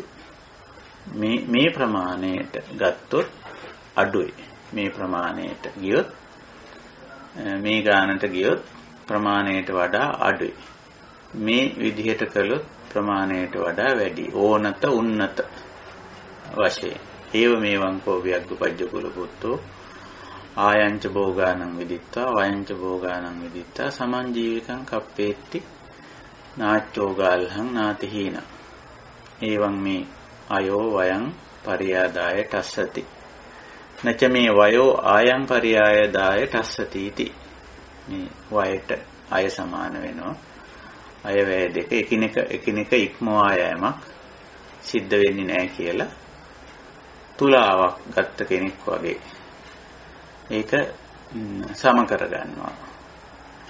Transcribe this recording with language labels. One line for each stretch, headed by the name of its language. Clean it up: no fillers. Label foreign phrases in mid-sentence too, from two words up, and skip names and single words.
Sinhala: මේ ප්‍රමාණයට ගත්තොත් අඩුයි. මේ ප්‍රමාණයට ගියොත් මේ ගානට ගියොත් ප්‍රමාණයට වඩා අඩුයි. මේ විදිහට කළොත් ප්‍රමාණයට වඩා වැඩි. ඕනත උන්නත වශයෙන්
Pali: ඒව මේවං කෝ ව්‍යග්ගපජ්ජ කුලපුත්තෝ ආයංච භෝගානං විදිත්වා වයංච භෝගානං විදිත්වා සමං ජීවිකං කප්පේති නාච්චෝ ගාල්හං නාතිහීන. ඒවං මේ අයෝ වයං පරියාදාය ටස්සති නච මේ වයෝ ආයං පරියාදාය ටස්සති इति.
Sinhala: මේ වයට අය සමාන වෙනවා. අය වැය දෙක එකිනෙක ඉක්මවා යෑමක් සිද්ධ වෙන්නේ නැහැ කියලා තුලාවක් ගත්ත කෙනෙක් වගේ ඒක සම කර ගන්නවා.